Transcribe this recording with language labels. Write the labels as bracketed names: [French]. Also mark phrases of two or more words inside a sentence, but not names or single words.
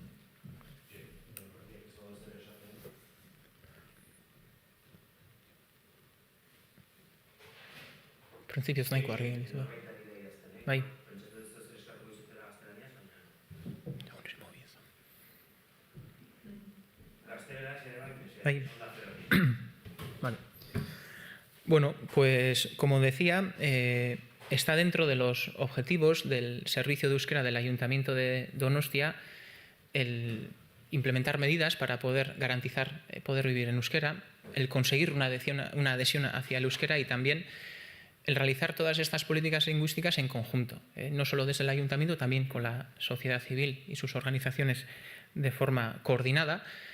[Basque] Printzipioz nahiko argi genizu da. Bai. Bai. [Spanish] Vale. Bueno, pues como decía, está dentro de los objetivos del Servicio de Euskera del Ayuntamiento de Donostia el implementar medidas para poder garantizar poder vivir en euskera, el conseguir una adhesión hacia el euskera y también el realizar todas estas políticas lingüísticas en conjunto, no solo desde el ayuntamiento, también con la sociedad civil y sus organizaciones de forma coordinada.